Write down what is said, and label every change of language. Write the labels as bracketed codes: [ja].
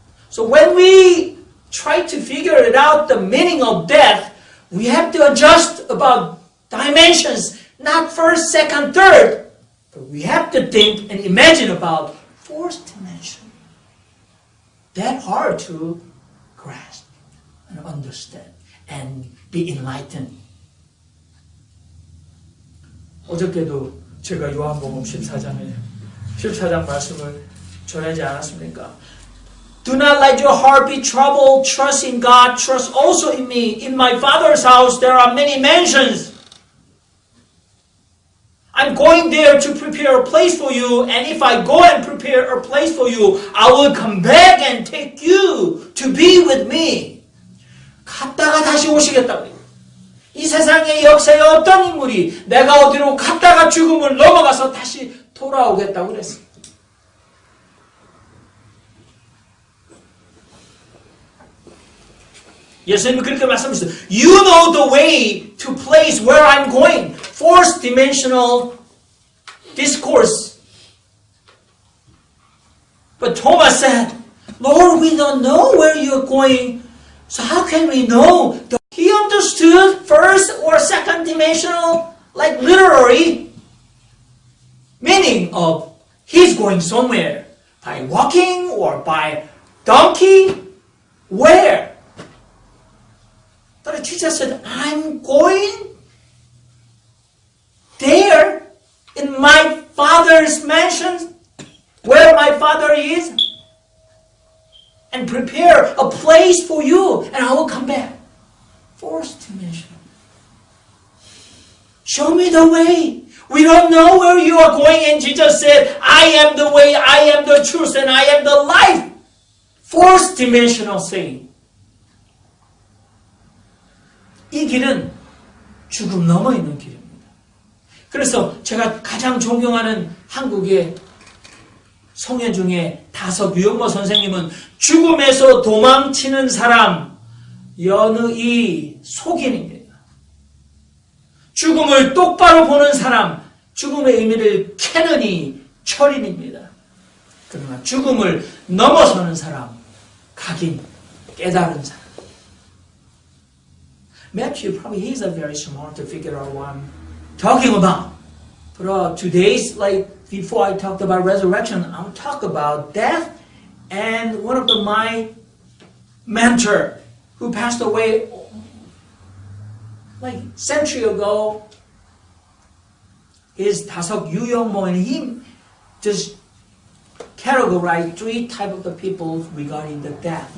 [en] So when we try to figure it out, the meaning of death, we have to adjust about dimensions, not first, second, third. But we have to think and imagine about 4th dimension. That hard to grasp and understand and be enlightened. [ko] 어저께도 제가 요한복음 14장 말씀을 전하지 않았습니까? [en] Do not let your heart be troubled. Trust in God. Trust also in me. In my Father's house there are many mansions. I'm going there to prepare a place for you. And if I go and prepare a place for you, I will come back and take you to be with me. [ko] 갔다가 다시 오시겠다고. 이 세상의 역사의 어떤 인물이 내가 어디로 갔다가 죽음을 넘어가서 다시 돌아오겠다고 그랬습니다. 예수님은 그렇게 말씀하셨어요. [en] You know the way to place where I'm going. Fourth dimensional discourse. But Thomas said, Lord, we don't know where you're going. So how can we know? He understood first or second dimensional, like literary meaning of he's going somewhere. By walking or by donkey? Where? But Jesus said, I'm going there in my Father's mansion, where my Father is, and prepare a place for you, and I will come back. Fourth dimension. Show me the way. We don't know where you are going, and Jesus said, I am the way, I am the truth, and I am the life. Fourth dimensional saying. [ko] 이 길은 죽음 넘어 있는 길입니다. 그래서 제가 가장 존경하는 한국의 성현 중에 다섯 유영모 선생님은 죽음에서 도망치는 사람 연의 속인입니다. 죽음을 똑바로 보는 사람 죽음의 의미를 캐느니 철인입니다. 그러나 죽음을 넘어서는 사람 각인 깨달은 사람. [en] Matthew probably he's a very smart to figure out what I'm talking about. But today's like before I talked about resurrection, I'll talk about death. And one of my mentor who passed away like century ago is 다석 유영모, and he just categorized three types of the people regarding the death.